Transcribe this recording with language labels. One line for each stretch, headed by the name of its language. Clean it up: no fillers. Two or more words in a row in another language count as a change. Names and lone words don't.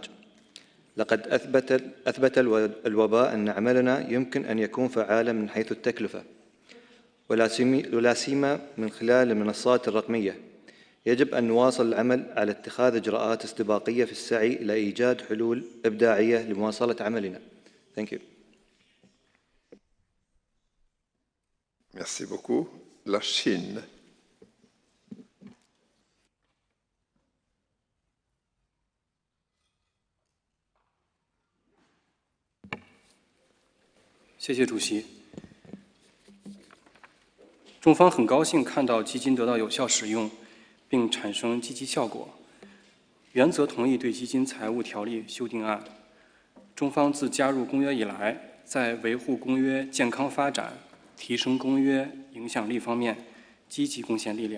Arabic: لقد أثبت الوباء أن عملنا يمكن أن يكون فعالا من حيث التكلفة، ولا سيما من خلال المنصات الرقمية. يجب أن نواصل العمل على اتخاذ إجراءات استباقية في السعي إلى إيجاد حلول إبداعية لمواصلة عملنا.
English: Thank you.
French: Merci beaucoup. La Chine. Merci,
Chinese: 主席。中方很高兴看到基金得到有效使用，并产生积极效果，原则同意对基金财务条例修订案。中方自加入公约以来，在维护公约健康发展、提升公约影响力方面积极贡献力量。